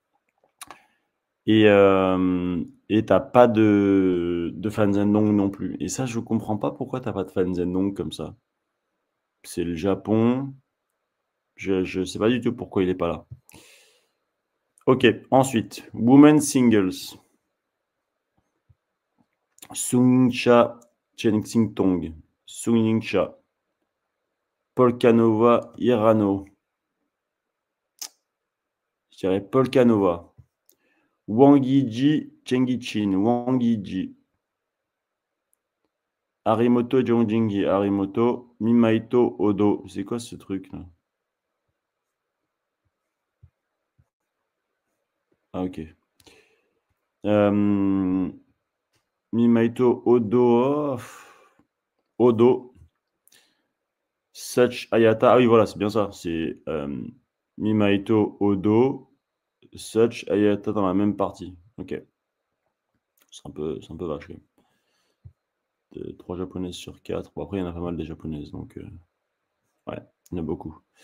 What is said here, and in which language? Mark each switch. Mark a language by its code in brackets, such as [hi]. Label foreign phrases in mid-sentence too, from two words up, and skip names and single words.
[fr] Et tu pas de Fan Zhendong non plus. Et ça, je comprends pas pourquoi tu pas de Fan Zhendong comme ça. C'est le Japon. Je sais pas du tout pourquoi il est pas là. Ok, ensuite, [en] Women's Singles. [fr] Sung-Cha Chen-Xing-Tong. Sung-Ying-Cha. Polkanova Hirano. Je dirais Polkanova. Wang Yiji Chengichin. Wang Yiji. Harimoto Jongjingi. Harimoto. Mimaito Odo. C'est quoi ce truc là? Ah, ok. Mimaito Odo. Odo. Such Ayata. Ah oui, voilà, c'est bien ça. C'est Mimaito Odo. Such Ayata dans la même partie. Ok. C'est un peu vache. 3 japonaises sur 4. Bon, après, il y en a pas mal des japonaises. Donc, ouais, il y en a beaucoup.